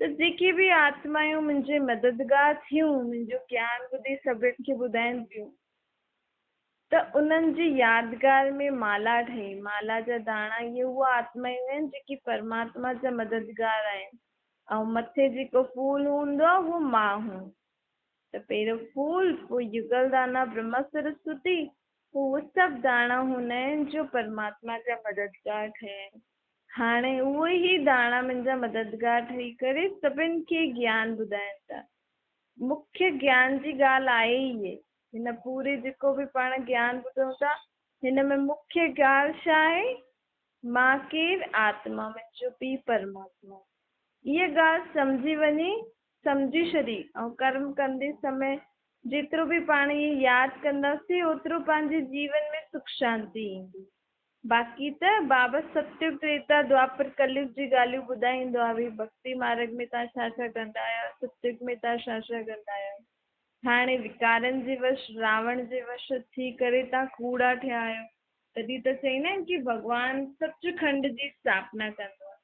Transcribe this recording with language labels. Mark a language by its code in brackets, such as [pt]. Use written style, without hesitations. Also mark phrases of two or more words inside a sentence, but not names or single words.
[sd] त जेके बि आत्मायूं मुंहिंजे मददगार थियूं, मुंहिंजो ज्ञान ॿुधी सभिनि खे ॿुधाइनि पियूं, त उन्हनि जी यादगार में माला ठही, माला जा दाणा इहे उहे आत्मायूं आहिनि जेकी परमात्मा जा मददगार आहिनि। ऐं मथे जेको फूल हूंदो आहे उहो मां हूं। त पहिरियों फूल, पोइ युगल दाना ब्रह्मा सरस्वती, पोइ उहे सभु दाणा हूंदा आहिनि जो परमात्मा जा मददगार ठहिया आहिनि। हाणे उहे ई दाणा मुंहिंजा मददगार ठही करे सभिनि खे ज्ञान ॿुधाइनि था। मुख्य ज्ञान जी ॻाल्हि आहे ई इहे। हिन पूरे जेको बि पाण ज्ञान ॿुधूं था, हिन में मुख्य ॻाल्हि छा आहे? मां केरु? आत्मा, मुंहिंजो पीउ परमात्मा। इहा ॻाल्हि सम्झी वञे, सम्झी छॾी, ऐं कर्म कंदे समय जेतिरो बि पाण इहे यादि कंदासीं ओतिरो पंहिंजे जीवन में सुख शांती ईंदी। बाक़ी त बाबा सतयुग त्रेता द्वापर कलयुग जी ॻाल्हियूं ॿुधाईंदो आहे, भई भक्ति मार्ग में तव्हां छा छा कंदा आहियो, सतयुग में तव्हां छा छा कंदा आहियो। हाणे विकारनि जे वश, रावण जे वश थी करे तव्हां कूड़ा थिया आहियो, तॾहिं त चईंदा आहिनि कि भॻवानु सचखंड जी स्थापना कंदो आहे।